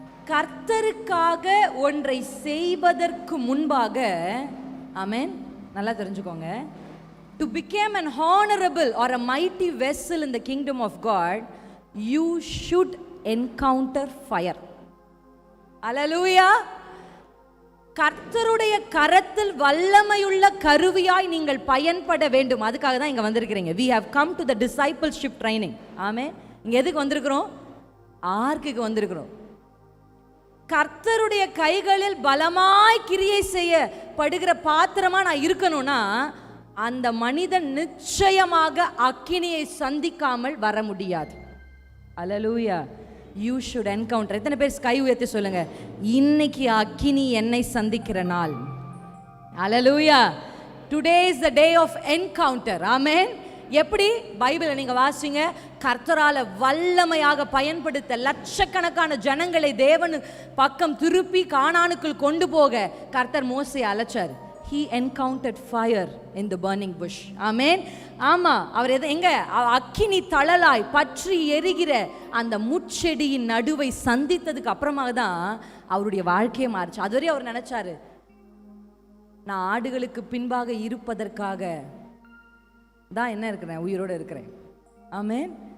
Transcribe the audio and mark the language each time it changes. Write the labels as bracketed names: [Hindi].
[Tamil] கர்த்தருக்காக ஒன்றை செய்வதற்கு முன்பாக, ஆமென், நல்லா தெரிஞ்சுக்கோங்க, [English] to become an honorable or a mighty vessel in the kingdom of God, you should encounter fire. [Tamil] ஹல்லேலூயா. கர்த்தருடைய கரத்தில் வல்லமையுள்ள கருவியாய் நீங்கள் பயன்பட வேண்டும். அதுக்காக தான் இங்க வந்திருக்கிறீங்க. [English] we have come to the discipleship training. [Tamil] ஆமென். இங்க எதுக்கு வந்திருக்கிறோம்? ஆர்க்குக்கு வந்திருக்கிறோம். கர்த்தருடைய கைகளில் பலமாய் கிரியை செய்யப்படுகிற பாத்திரமா நான் இருக்கணும்னா அந்த மனிதன் நிச்சயமாக அக்கினியை சந்திக்காமல் வர முடியாது. ஹல்லேலூயா. [English] You should encounter. [Tamil] எத்தனை பேர் கை உயர்த்தி சொல்லுங்க, இன்னைக்கு அக்கினி என்னை சந்திக்கிற நாள். ஹல்லேலூயா. [English] Today is the day of encounter. [Tamil] ஆமென். எப்படி? பைபிளை நீங்க வாசிங்க, கர்த்தரால வல்லமையாக பயன்படுத்த லட்சக்கணக்கான ஜனங்களை தேவன் பக்கம் திருப்பி கானானுக்குள் கொண்டு போக கர்த்தர் மோசேயை அழைச்சார். [English] He encountered fire in the burning bush. [Tamil] ஆமென். ஆமா, அவர் எங்க அக்கினி தழலாய் பற்றி எரிகிற அந்த முட்செடியின் நடுவை சந்தித்ததுக்கு அப்புறமாக தான் அவருடைய வாழ்க்கையை மாறிச்சு. அதுவரை அவர் நினைச்சாரு, நான் ஆடுகளுக்கு பின்பாக இருப்பதற்காக தான் என்ன இருக்கிறேன், உயிரோடு இருக்கிறேன். ஆமென்.